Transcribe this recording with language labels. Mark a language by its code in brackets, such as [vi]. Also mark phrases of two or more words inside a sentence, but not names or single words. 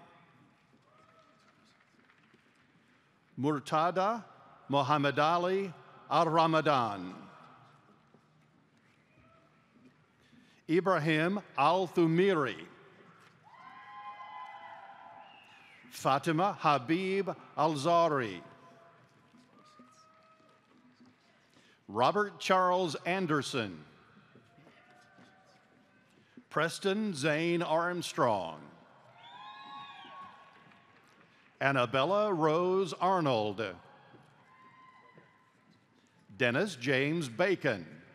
[en] Murtada Muhammad Ali Al-Ramadan, Ibrahim Al-Thumiri, Fatima Habib Al-Zari, Robert Charles Anderson, Preston Zane Armstrong, Annabella Rose Arnold, Dennis James Bacon,